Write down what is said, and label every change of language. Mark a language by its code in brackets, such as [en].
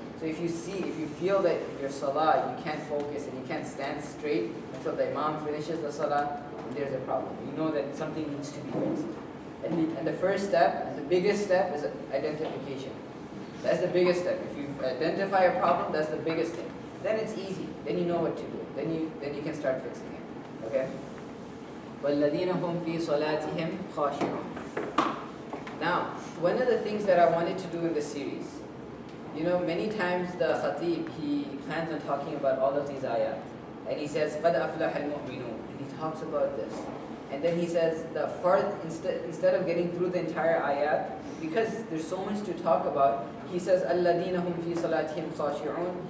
[en] So if you feel that your salah, you can't focus and you can't stand straight until the imam finishes the salah, there's a problem. You know that something needs to be fixed. And the first step, and the biggest step, is identification. That's the biggest step. If you identify a problem, that's the biggest thing. Then it's easy. Then you know what to do. Then you can start fixing it. Okay? [ar] وَالَّذِينَ هُمْ فِي صَلَاتِهِمْ خَاشِعُونَ. [en] Now, one of the things that I wanted to do in the series, many times the khatib, he plans on talking about all of these ayat. And he says, [ar] قَدْ أَفْلَحَ الْمُؤْمِنُونَ. [en] And he talks about this. And then he says, instead of getting through the entire ayat, because there's so much to talk about, he says, [ar] الَّذِينَ هُمْ فِي صَلَاتِهِمْ خَاشِعُونَ.